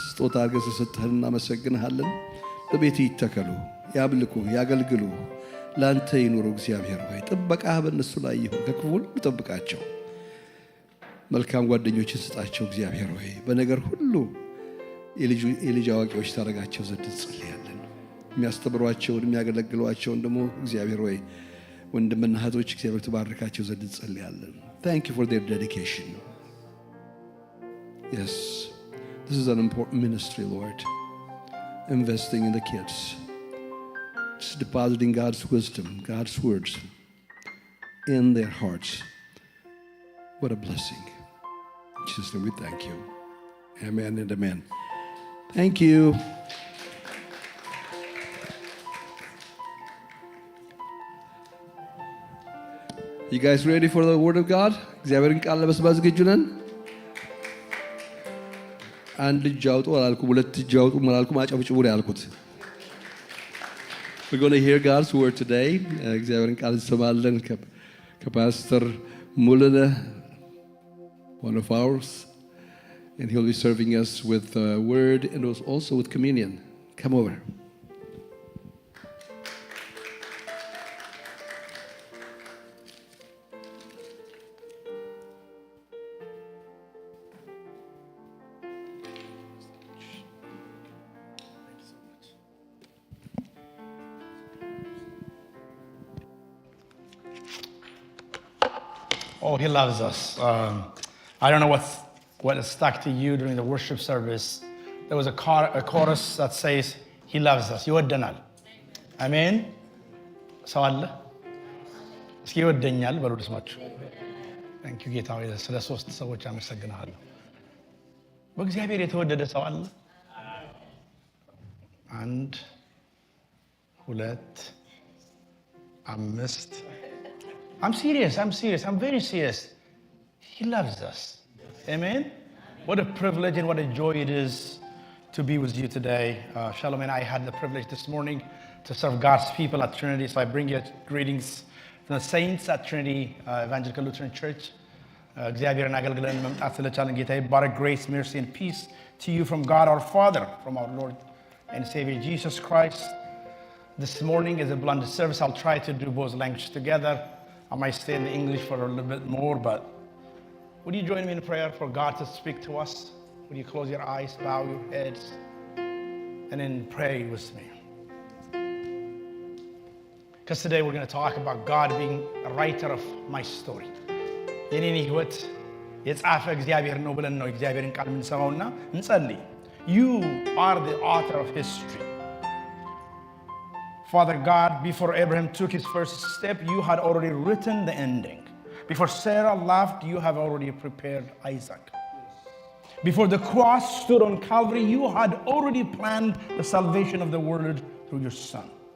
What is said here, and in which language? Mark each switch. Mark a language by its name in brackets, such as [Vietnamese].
[Amharic] ስጦታ አድርገህ ስለሰጠህን እናመሰግንሃለን። በቤትህ ይተከሉ፣ ያምልኩ፣ ያገልግሉ፣ ለአንተ ይኑሩ። እግዚአብሔር ሆይ ጥበቃህ በእነሱ ላይ ይሁን። ከክፉ ሁሉ ጠብቃቸው። መልካም ጓደኞችን ስጣቸው። እግዚአብሔር ሆይ በነገር ሁሉ የልጅ አዋቂዎች ታደርጋቸው ዘንድ እንጸልያለን። የሚያስተምሯቸውን የሚያገለግሏቸውን ደግሞ እግዚአብሔር ወይ ወንድምና እህቶች እግዚአብሔር ትባርካቸው ዘንድ እንጸልያለን። [English] Thank you for their dedication. Yes, this is an important ministry, Lord. Investing in the kids. Just depositing God's wisdom, God's words in their hearts. What a blessing. In Jesus' name we thank you. Amen and amen. Thank you. You guys ready for the word of God? [Amharic] እግዚአብሔርን ቃል ለመስማት ዝግጁ ነን? አንድ እጅ አውጡ አላልኩም፣ ሁለት እጅ አውጡ አላልኩም፣ አጨብጭቡ ነው ያልኩት። [English] We're going to hear God's word today. [Amharic] እግዚአብሔርን ቃል እንሰማለን ከፓስተር ሙሉነ, [English] one of ours, and he'll be serving us with word and also with communion. Come over. Oh, he loves us. I don't know what stuck to you during the worship service. There was a chorus that says, he loves us. [Amharic] ይወደናል. አሜን። ሰው አለ? እስኪ ይወደኛል በሉ ልስማችሁ። [English] ታንክ ዩ [Amharic] ጌታ ሆይ ስለ ሶስት ሰዎች አመሰግናለሁ። በእግዚአብሔር የተወደደ ሰው አለ? አንድ፣ ሁለት፣ አምስት። [English] I'm serious. I'm very serious. He loves us. Amen. What a privilege and what a joy it is to be with you today. Shalom and I had the privilege this morning to serve God's people at Trinity. So I bring you greetings from the saints at Trinity Evangelical Lutheran Church. [Amharic] እግዚአብሔርን አገልግለን መምጣት ስለቻለን ጌታ ይባረክ። [English] Grace, mercy, and peace to you from God our Father, from our Lord and Savior Jesus Christ. This morning is a blended service. I'll try to do both languages together. I might stay in the English for a little bit more, but would you join me in prayer for God to speak to us? Would you close your eyes, bow your heads, and then pray with me? Because today we're going to talk about God being a writer of my story. [Amharic] የኔን ህይወት የጻፈ እግዚአብሔር ነው ብለን ነው እግዚአብሔርን ቃል የምንሰማውና እንጸልይ። [English] You are the author of history. Father God, before Abraham took his first step, you had already written the ending. Before Sarah laughed, you have already prepared Isaac. Before the cross stood on Calvary, you had already planned the salvation of the world through your Son.